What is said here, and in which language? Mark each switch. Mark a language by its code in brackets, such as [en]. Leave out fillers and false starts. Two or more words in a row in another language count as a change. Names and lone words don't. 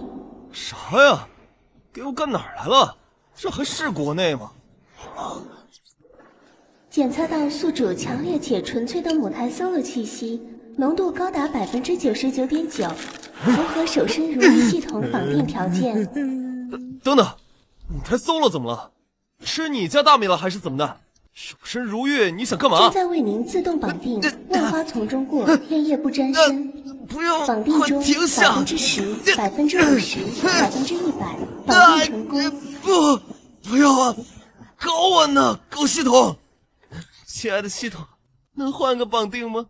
[zh] 啥呀？给我幹哪兒来了？這還是國內嗎？檢測到宿主強烈且純粹的母胎 solo 氣息，濃度高達 99.9%， 符合守身如玉系統綁定條件。等等，母胎 solo 怎麼了？是你家大米了還是怎麼的？守身如玉，你想幹嘛？正在為您自動綁定，萬花叢中過，片葉不沾身。不要，綁定中10%、50%、100%，綁定成功。不要啊！搞我呢，狗系統！親愛的系統，能換個綁定嗎？